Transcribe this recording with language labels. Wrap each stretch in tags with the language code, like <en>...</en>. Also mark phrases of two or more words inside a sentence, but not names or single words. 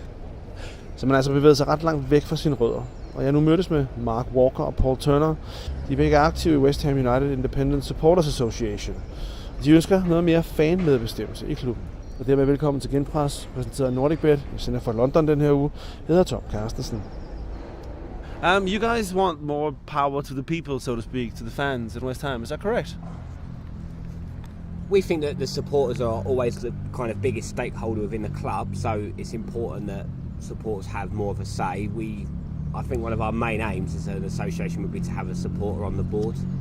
<da>Så man altså bevæget sig ret langt væk fra sine rødder. Og jeg nu mødtes med Mark Walker og Paul Turner. De er begge aktive i West Ham United Independent Supporters Association. De ønsker noget mere fanmedbestemmelse i klubben. Og dermed velkommen til Genpres, præsenteret af NordicBet. Jeg sender fra London den her uge. Jeg hedder Tom Carstensen.</da> <en>You guys want more power to the people, so to speak, to the fans at West Ham. Is that correct? We think that the supporters are always the kind of biggest stakeholder within the club, so it's important that supporters have more of a say. I think one of our main aims as an association would be to have a supporter on the board.</en>